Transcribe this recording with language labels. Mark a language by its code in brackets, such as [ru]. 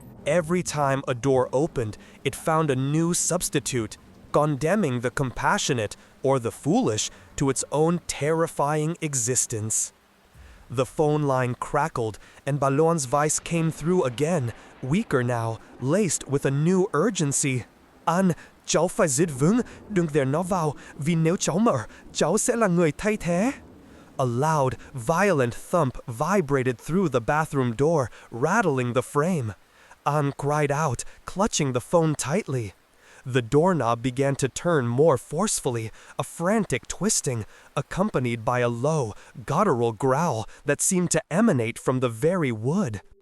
[en] Every time a door opened, it found a new substitute, condemning the compassionate or the foolish to its own terrifying existence. The phone line crackled, and Baluan's voice came through again, weaker now, laced with a new urgency. [vi] Anh, cháu phải giữ vững, đừng để nó vào, vì nếu cháu mở, cháu sẽ là người thay thế. [en] A loud, violent thump vibrated through the bathroom door, rattling the frame. Anne cried out, clutching the phone tightly. The doorknob began to turn more forcefully, a frantic twisting, accompanied by a low, guttural growl that seemed to emanate from the very wood.